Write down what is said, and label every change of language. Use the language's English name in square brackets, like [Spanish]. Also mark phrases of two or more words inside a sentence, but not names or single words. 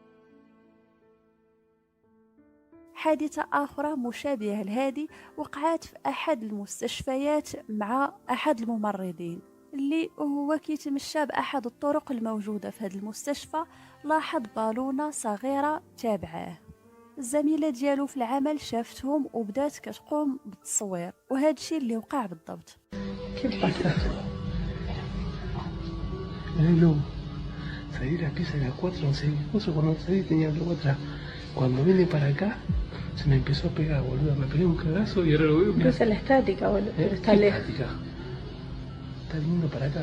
[Arabic] حادثة أخرى مشابهة لهذه وقعت في أحد المستشفيات مع أحد الممرضين اللي هو كيتمشى بأحد الطرق الموجودة في هذا المستشفى. لاحظ بالونة صغيرة تابعاه. الزميلة ديالو في العمل شافتهم وبدات كتقوم بالتصوير، وهذا الشيء اللي وقع بالضبط. [Spanish] Salí de aquí, salí a 4, no sé, justo cuando salí tenía luego otra. Cuando vine para acá, se me empezó a pegar, boludo. Me pegué un cagazo y ahora lo veo. Pero esa es la estática, boludo. Pero está lejos. Estática. Está viniendo para acá.